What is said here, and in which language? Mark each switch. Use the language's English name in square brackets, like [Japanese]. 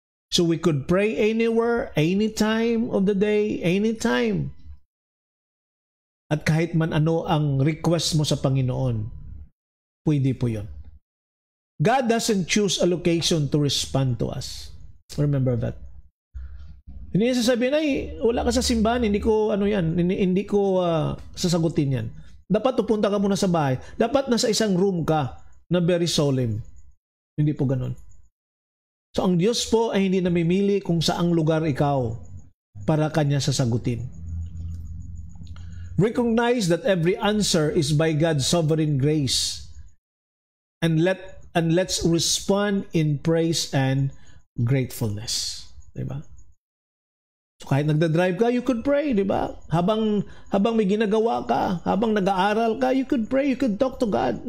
[English] So we could pray anywhere, anytime of the day, anytime. [Filipino] At kahit man ano ang request mo sa Panginoon, pwede po yun. [English] God doesn't choose a location to respond to us. Remember that. [Filipino] Hindi niya sasabihin, ay, wala ka sa simbahan, hindi ko sasagutin yan. Dapat pupunta ka muna sa bahay. Dapat nasa isang room ka na [English] very solemn. [Filipino] Hindi po ganun. So, ang Diyos po ay hindi namimili kung saang lugar ikaw para Kanya sasagutin. [English] Recognize that every answer is by God's sovereign grace. And let's respond in praise and gratefulness. Diba? So [Filipino] kahit nagda-drive ka, [English] you could pray, [Filipino] di ba? Habang may ginagawa ka, habang nag-aaral ka, [English] you could pray, you could talk to God.